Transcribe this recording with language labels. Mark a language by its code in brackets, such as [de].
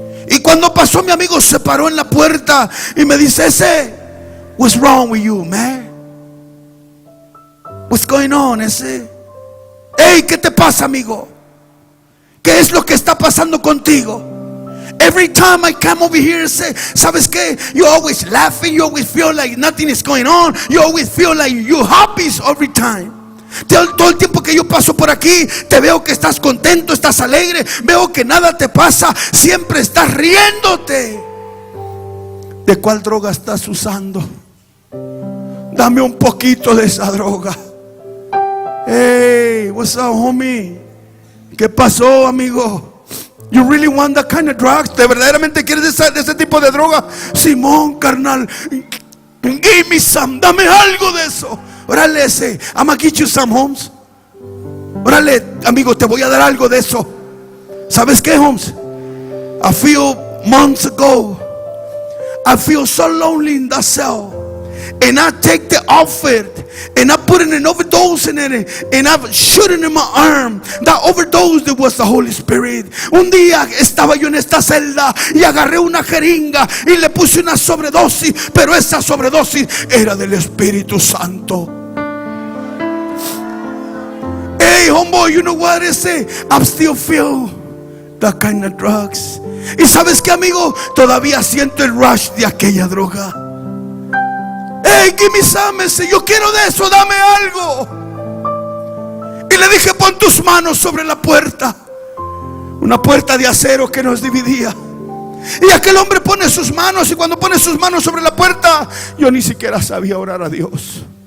[es] Y cuando pasó, mi amigo se paró en la puerta y me dice: ese, [en] what's wrong with you, man? What's going on, ese? Hey, [es] ¿qué te pasa, amigo? ¿Qué es lo que está pasando contigo? [en] Every time I come over here, say, [es] ¿sabes qué? [en] You always laughing, you always feel like nothing is going on, you always feel like you're happy every time. [es] Todo el tiempo que yo paso por aquí, te veo que estás contento, estás alegre, veo que nada te pasa, siempre estás riéndote. ¿De cuál droga estás usando? Dame un poquito de esa droga. [en] Hey, what's up, homie? [es] ¿Qué pasó, amigo? [en] You really want that kind of drugs? [es] ¿De verdaderamente quieres de ese tipo de droga? Simón, carnal. [en] Give me some, [es] dame algo de eso. Órale, ese, [en] I'm gonna get you some, Holmes. [es] Órale, amigo, te voy a dar algo de eso. ¿Sabes qué, Holmes? [en] A few months ago, I feel so lonely in that cell, and I take the outfit and I put an overdose in it, and I shoot it in my arm. That overdose, that was the Holy Spirit. [es] Un día estaba yo en esta celda y agarré una jeringa y le puse una sobredosis, pero esa sobredosis era del Espíritu Santo. [en] Hey, homeboy, you know what I say? I'm still feel that kind of drugs. [es] Y sabes qué, amigo, todavía siento el rush de aquella droga. [en] Hey, give me some. [es] Yo quiero de eso, dame algo. Y le dije, pon tus manos sobre la puerta. Una puerta de acero que nos dividía. Y aquel hombre pone sus manos, y cuando pone sus manos sobre la puerta, yo ni siquiera sabía orar a Dios.